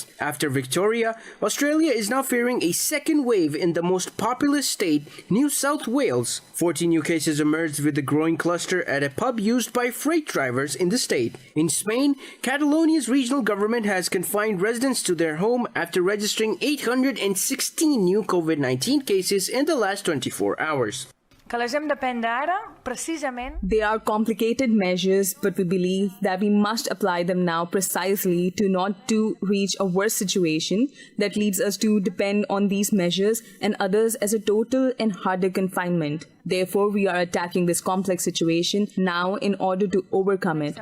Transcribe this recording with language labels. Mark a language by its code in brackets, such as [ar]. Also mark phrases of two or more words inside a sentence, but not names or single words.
[en] After Victoria, Australia is now fearing a second wave in the most populous state, New South Wales. 40 new cases emerged with a growing cluster at a pub used by freight drivers in the state. In Spain, Catalonia's regional government has confined residents to their home after registering 816 new COVID-19 cases in the last 24 hours. [ca] Que les hem de prendre ara, precisament. [en] They are complicated measures, but we believe that we must apply them now precisely to not to reach a worse situation that leads us to depend on these measures and others as a total and harder confinement. Therefore, we are attacking this complex situation now in order to overcome it.